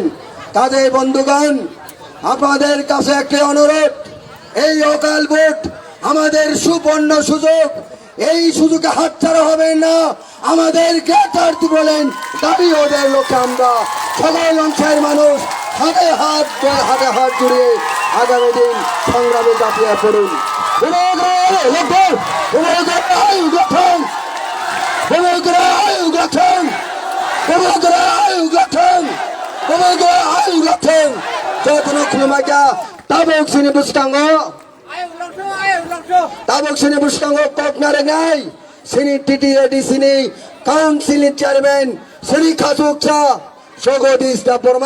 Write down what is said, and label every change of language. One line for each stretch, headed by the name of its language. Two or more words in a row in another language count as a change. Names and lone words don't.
Bangla: কাজে বন্ধুগণ আপনাদের কাছে একটি অনুরোধ, এই অকাল ভোট আমাদের সুবর্ণ সুযোগ, এই সুযোগে হাতছাড়া হবে না। আমাদের গ্রেটার বলেন দাবি ওদের লক্ষ্যে আমরা সকল অংশের মানুষ হাতে হাত জুড়ে আগামী দিন সংগ্রামে ঝাঁপিয়ে পড়ুন।
Kok Borok: tabok sini Bustango kok narengai sini TTA di sini
English: council chairman
Kok Borok: Sri Khasukcha Sogodis Daporma